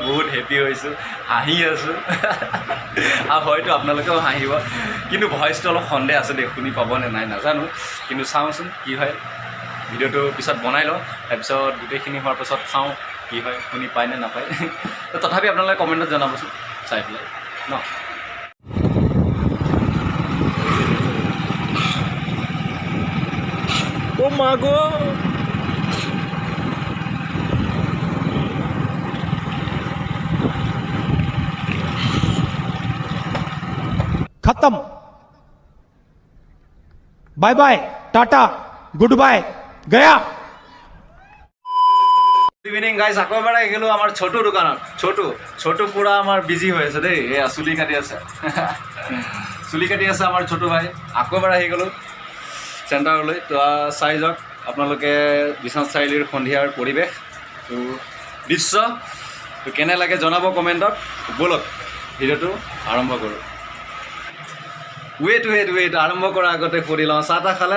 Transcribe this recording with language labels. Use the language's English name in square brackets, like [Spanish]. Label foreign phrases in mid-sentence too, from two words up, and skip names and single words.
[Assamese] বহুত হেপী হৈছোঁ হাঁহি আছোঁ আৰু হয়তো আপোনালোকেও হাঁহিব কিন্তু ভইচটো অলপ সন্দেহ আছে দেই শুনি পাবনে নাই নাজানো কিন্তু চাওঁচোন কি হয় ভিডিঅ'টো পিছত বনাই লওঁ তাৰপিছত গোটেইখিনি হোৱাৰ পাছত চাওঁ কি হয় শুনি পায় নে নাপায় তথাপি আপোনালোকে কমেণ্টত জনাবচোন চাই পেলাই ন অ' মা গো [English] खत्म bye bye tata good bye गया good evening guys [Assamese] আকৌ এবাৰ আহি গ'লোঁ আমাৰ ছোটু দোকানত ছোটু পূৰা আমাৰ বিজি হৈ আছে দেই এয়া চুলি কাটি আছে আমাৰ ছোটু ভাই আকৌ এবাৰ আহি গ'লোঁ চেণ্টাৰলৈ তো চাই যাওক আপোনালোকে বিশ্বনাথ চাৰিআলিৰ সন্ধিয়াৰ পৰিৱেশ তো দৃশ্য তো কেনে লাগে জনাব কমেণ্টত ব'লক ভিডিঅ'টো আৰম্ভ কৰোঁ ৱেইট আৰম্ভ কৰাৰ আগতে সুধি লওঁ চাহ তাহ খালে